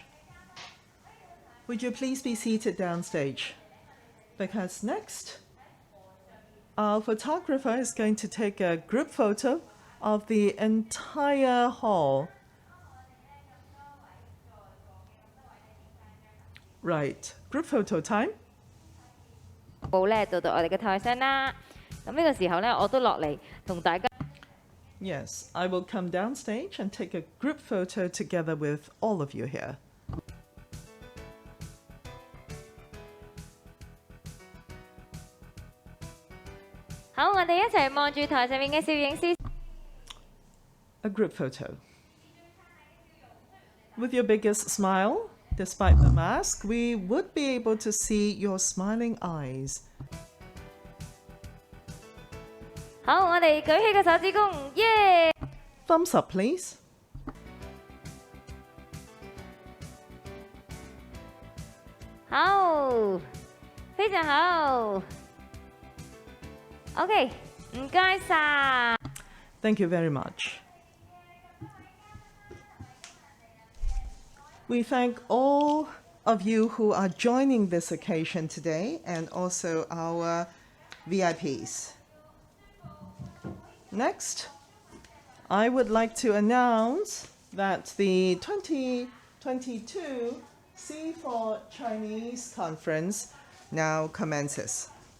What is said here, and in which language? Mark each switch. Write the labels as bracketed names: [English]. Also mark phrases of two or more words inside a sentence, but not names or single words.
[English] Would you please be seated downstage? Because next, our photographer is going to take a group photo of the entire hall. Right, group photo time. [Cantonese] 報咧到我哋嘅台上啦。咁呢個時候咧，我都落嚟同大家。 [English] Yes, I will come downstage and take a group photo together with all of you here. [Cantonese] 好，我哋一齊望住台上面嘅攝影師。 [English] A group photo. With your biggest smile, despite the mask, we would be able to see your smiling eyes. [Cantonese] 好，我哋舉起個手指公，耶！ [English] Thumbs up, please. [Cantonese] 好，非常好。OK， 唔該晒。 [English] Thank you very much. We thank all of you who are joining this occasion today and also our VIPs. Next, I would like to announce that the 2022 C4 Chinese Conference now commences.